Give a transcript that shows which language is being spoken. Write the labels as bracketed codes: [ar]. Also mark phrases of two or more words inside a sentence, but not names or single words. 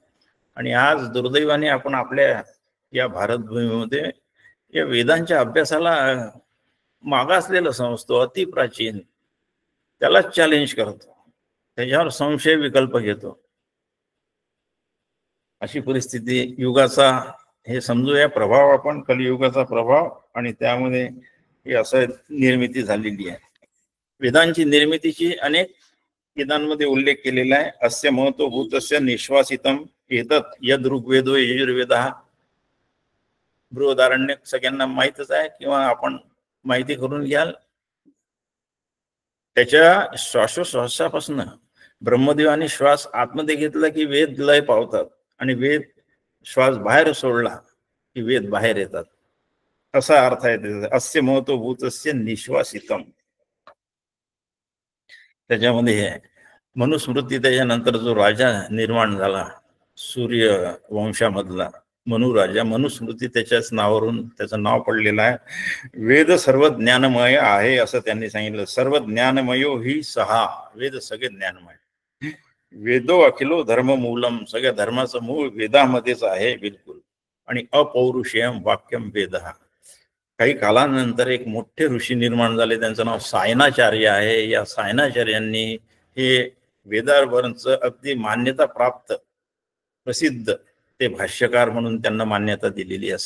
[mr] आणि आज दुर्दैवाने आपण आपल्या या भारतभूमीमध्ये या वेदांच्या अभ्यासाला मागासलेलं समजतो, अति प्राचीन, त्यालाच चॅलेंज करतो, त्याच्यावर संशय विकल्प घेतो. अशी परिस्थिती युगाचा, हे समजूया प्रभाव आपण, कलियुगाचा प्रभाव, आणि त्यामध्ये ही असं निर्मिती झालेली आहे. वेदांची निर्मितीची अनेक वेदांमध्ये उल्लेख केलेला आहे. [sa] अस्य महत्वभूतस्य निश्वासितम एतत् यद ऋग्वेदो यजुर्वेदः. [mr] बृहदारण्यक सगळ्यांना माहितच आहे, किंवा आपण माहिती करून घ्याल. त्याच्या श्वासोश्वासापासून ब्रह्मदेवाने श्वास आतमध्ये घेतला की वेद लय पावतात, आणि वेद श्वास बाहेर सोडला की वेद बाहेर येतात, असा अर्थ आहे त्याचा. [sa] अस्य महत्वभूतस्य निश्वासितम. [mr] त्याच्यामध्ये हे मनुस्मृती, त्याच्यानंतर जो राजा निर्माण झाला सूर्य वंशामधला मनुराजा, मनुस्मृती त्याच्याच नावावरून त्याचं नाव पडलेलं आहे. वेद सर्व ज्ञानमय आहे असं त्यांनी सांगितलं. [sa] सर्व ज्ञानमयो ही सहा. [mr] वेद सगळे ज्ञानमय. [sa] वेदो अखिलो धर्म मूलम. [mr] सगळ्या धर्माचं मूळ वेदामध्येच आहे बिलकुल. आणि [sa] अपौरुषेयम वाक्यम वेद. [mr] काही कालानंतर एक मोठे ऋषी निर्माण झाले, त्यांचं नाव सायनाचार्य आहे. या सायनाचार्यांनी हे वेदावरचं अगदी मान्यता प्राप्त प्रसिद्ध ते भाष्यकार म्हणून त्यांना मान्यता दिलेली आहे.